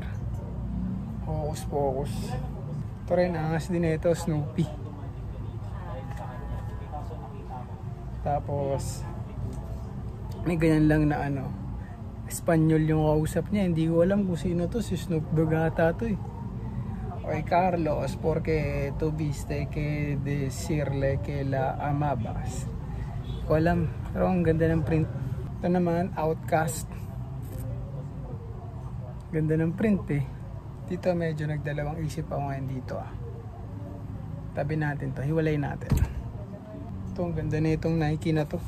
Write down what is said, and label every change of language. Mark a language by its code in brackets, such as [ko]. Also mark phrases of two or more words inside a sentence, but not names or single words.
[tl] Hocus Pocus. Ito rin, angas din ito, Snoopy. Tapos may ganyan lang na ano, Espanyol yung kausap niya. Hindi ko alam kung sino to. Si Snoop Dogg ata to eh. [es] Oy Carlos, porque tuviste que decirle que la amabas. [tl] Hindi ko alam. Pero ang ganda ng print. Ito naman, Outcast. Ganda ng print eh. Dito medyo nagdalawang isip ako ngayon dito ah. Tabi natin to. Hiwalay natin. Ito, ang ganda na itong Nike na to.